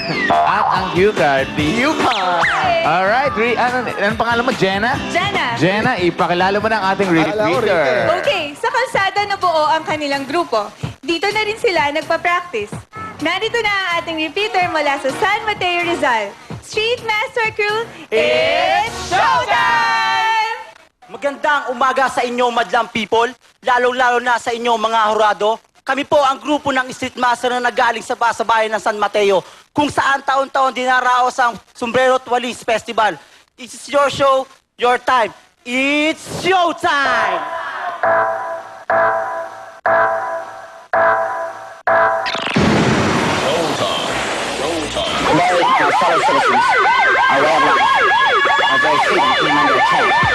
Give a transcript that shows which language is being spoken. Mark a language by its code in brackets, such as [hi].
[tl] at ang cue card. [en] You card. [tl] Alright. Anong pangalan mo? Jenna? Jenna. Jenna, ipakilala mo ng ating repeater. Okay, sa kalsada na buo ang kanilang grupo. Dito na rin sila nagpa-practice. Narito na ang ating repeater mula sa San Mateo, Rizal. [en] Street Master Crew, it's showtime! [tl] Magandang umaga sa inyo, madlang people. Lalong-lalo na sa inyo, mga hurado. Kami po ang grupo ng Street Master na nagaling sa bayan ng San Mateo, kung saan taon-taon dinaraos ang Sombrero at Walis Festival. [en] This is your show, your time. It's showtime! Hello, my fellow citizens. Our way of life, our very freedom came under attack.